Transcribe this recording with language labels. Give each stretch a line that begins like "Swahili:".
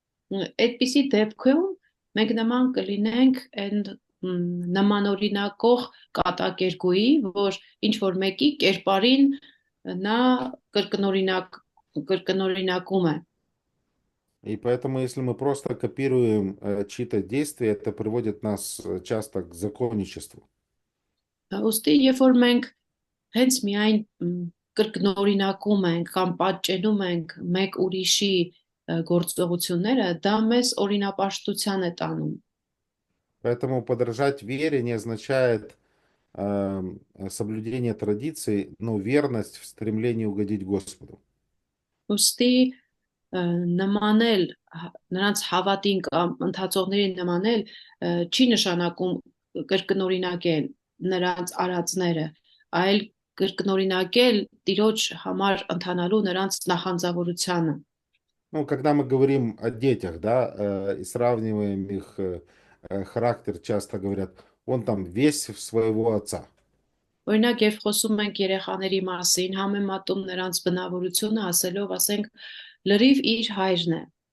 Armenian: Այդպիսի դեպքում մենք նման կլինենք այն նմանօրինակող կատակերգուի, որ ինչ որ մեկի կերպարին նա կրկնօրինակում է։
Russian: И поэтому, если мы просто копируем чьи-то действия, это приводит нас часто к законничеству.
Armenian: Ոստի երբ որ մենք հենց միայն կրկնօրինակում ենք կամ պատճենում ենք մեկ ուրիշի գործողությունները, դա մեզ օրինապաշտության է տանում։
Russian: Поэтому подражать вере не означает соблюдение традиций, но верность в стремлении угодить Господу.
Armenian: Ոստի նմանել նրանց հավատին կամ ընթացողներին նմանել չի նշանակում կրկնօրինակել նրանց արածները, այլ կրկնօրինակել Տիրոջ համար ընթանալու նրանց նախանձավորությանը։
Russian: Ну, когда мы говорим о детях, да, и сравниваем их характер, часто говорят, он там весь в своего отца.
Armenian: Օրինակ, երբ խոսում ենք երեխաների մասին, համեմատում նրանց բնավորությունը, ասելով, ասենք, լրիվ իր հայրն է։